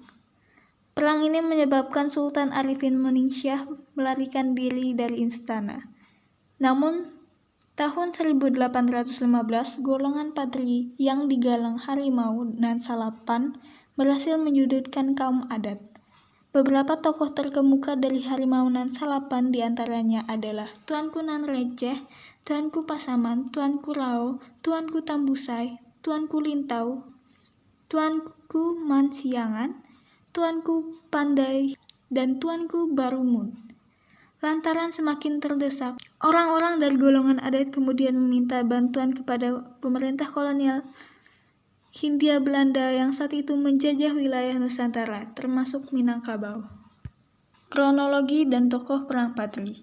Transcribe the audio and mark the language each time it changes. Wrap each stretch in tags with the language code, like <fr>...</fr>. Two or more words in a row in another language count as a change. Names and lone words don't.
<id>Perang ini menyebabkan Sultan Arifin Muningsyah melarikan diri dari istana. Namun, tahun 1815, golongan Padri yang digalang Harimau Nan Salapan berhasil menyudutkan kaum adat. Beberapa tokoh terkemuka dari Harimau Nan Salapan diantaranya adalah Tuanku Nan Renceh, Tuanku Pasaman, Tuanku Rao, Tuanku Tambusai, Tuanku Lintau, Tuanku Mansiangan, Tuanku Pandai, dan Tuanku Barumun. Lantaran semakin terdesak, orang-orang dari golongan adat kemudian meminta bantuan kepada pemerintah kolonial Hindia Belanda yang saat itu menjajah wilayah Nusantara, termasuk Minangkabau. Kronologi dan tokoh Perang Padri.</id>